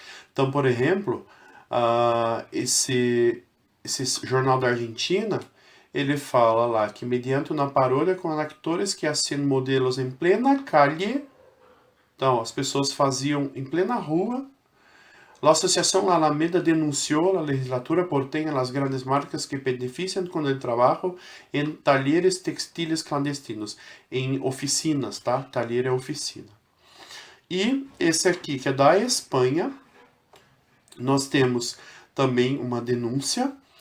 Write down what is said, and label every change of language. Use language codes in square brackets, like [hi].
[pt] Então, por exemplo, esse jornal da Argentina, ele fala lá que mediante uma paródia com [es] actores que hacen modelos [pt] em plena [es] calle, [pt] Então, as pessoas faziam em plena rua. [es] La Asociación La Alameda denunció la legislatura porteña las grandes marcas que benefician con el trabajo en talleres textiles clandestinos, [pt] em oficinas, tá? Talher é oficina. E esse aqui, que é da Espanha, nós temos também uma denúncia.